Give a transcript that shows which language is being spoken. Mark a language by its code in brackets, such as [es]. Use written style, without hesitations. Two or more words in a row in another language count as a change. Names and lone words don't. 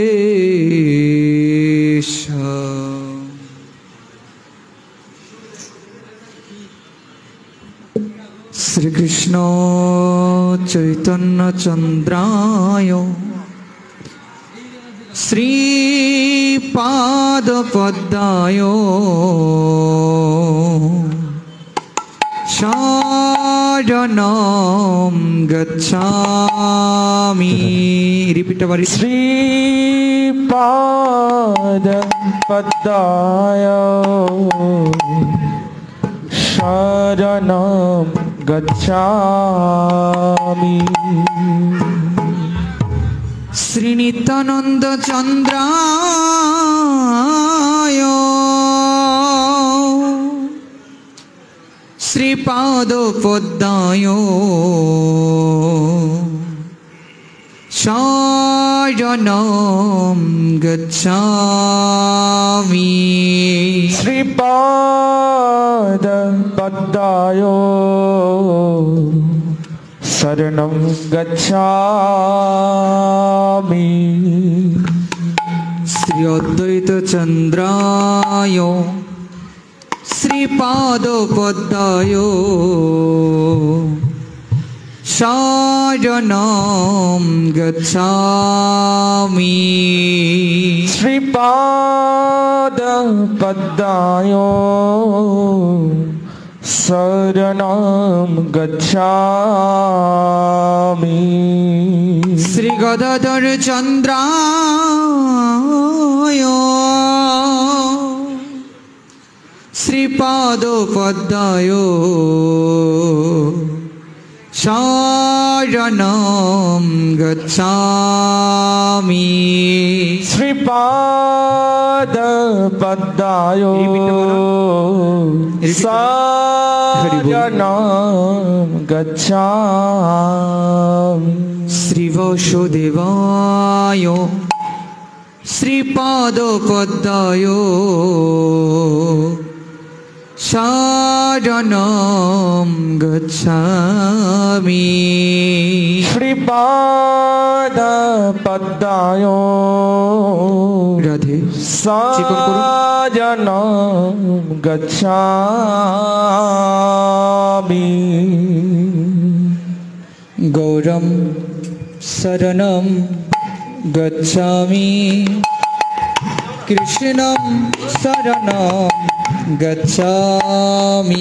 [sa] শ্রীকৃষ্ণ চৈতন্য চন্দ্রায় শ্রীপাদ পদ্মায় শরণং গচ্ছামি। [bn] রিপিট বারি। [sa] শ্রীপাদ পদ্মায় শরণং গচ্ছামি। শ্রী নিত্যানন্দ চন্দ্রায় শ্রীপাদ পদ্মায় শরণং গচ্ছামি। শ্রীপাদ পদ্মায় শরণং গচ্ছামি। শ্রী অদ্বৈত চন্দ্রায় শ্রীপাদ পদ্মায় শরণং গচ্ছামি। শ্রীপাদ পদ্মায় শরণং গচ্ছামি। শ্রী গদাধর চন্দ্রায় শ্রীপাদ পদ্মায় শরণং গচ্ছামি। শ্রীপাদ পদ্মায় শরণং গচ্ছামি। শ্রী বসুদেবায় শ্রীপাদ পদ্মায় শরণং গচ্ছামি। শ্রীপাদ পদ্মায় রাধে শরণং গচ্ছামি। গৌরম শরণং গচ্ছামি কৃষ্ণং শরণং গচ্ছামি।